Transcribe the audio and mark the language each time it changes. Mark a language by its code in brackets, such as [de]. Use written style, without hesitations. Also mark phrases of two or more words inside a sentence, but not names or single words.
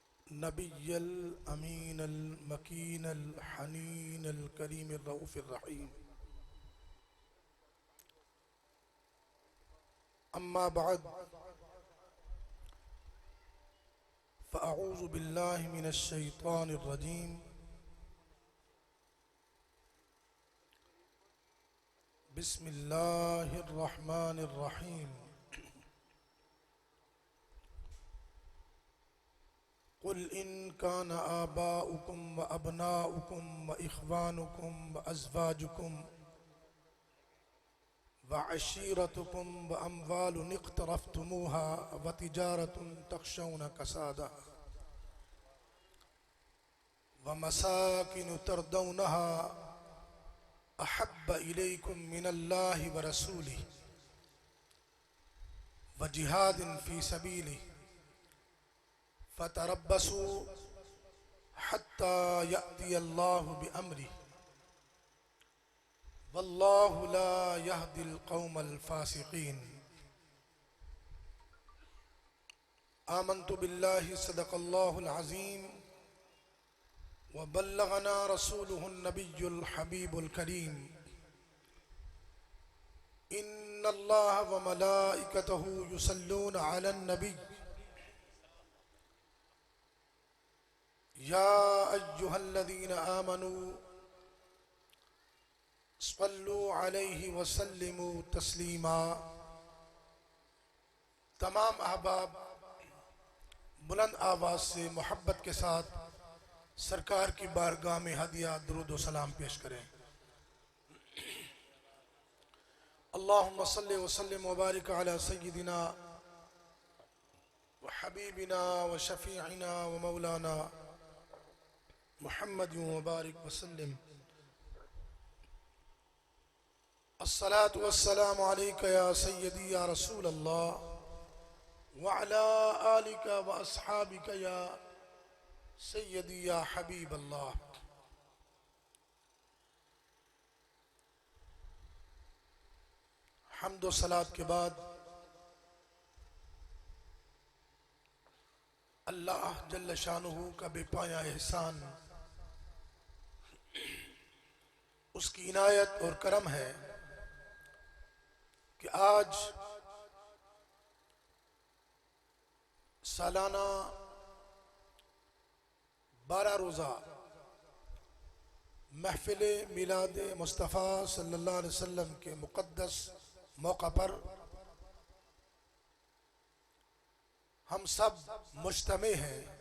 [ar] النبي الأمين المكين الحنين الكريم الرؤوف الرحيم. أما بعد فأعوذ بالله من الشيطان الرجيم. بسم الله الرحمن الرحيم. قل إن كان آباؤكم وأبناؤكم وإخوانكم وأزواجكم وعشيرتكم وأموال اقترفتموها وتجارة تخشون كسادها ومساكن ترضونها أحب إليكم من الله ورسوله وجهاد في سبيله فتربصوا حتى يأتي الله بأمره والله لا يهدي القوم الفاسقين. آمنت بالله صدق الله العظيم وبلغنا رسوله النبي الحبيب الكريم. إن الله وملائكته يصلون على النبي يا أيها الذين آمنوا صلوا عليه وسلموا تسليما. [ur] تمام احباب بلند آواز سے محبت کے ساتھ سرکار کی بارگاہ میں ہدیہ درود و سلام پیش کریں. [ar] اللهم صل وسلم وبارك على سيدنا وحبيبنا وشفيعنا ومولانا محمد وبارك وسلم. الصلاة والسلام عليك يا سيدي يا رسول الله وعلى آلك وأصحابك يا سيدي يا حبيب الله. [ur] حمد و صلوٰۃ کے بعد [ar] الله جل شأنه [ur] کا بے پایاں احسان, اس کی عنایت اور کرم ہے کہ آج سالانہ 12 روزہ محفل میلاد مصطفیٰ [ar] صلى الله عليه وسلم [ur] کے مقدس موقع پر ہم سب مجتمع ہیں.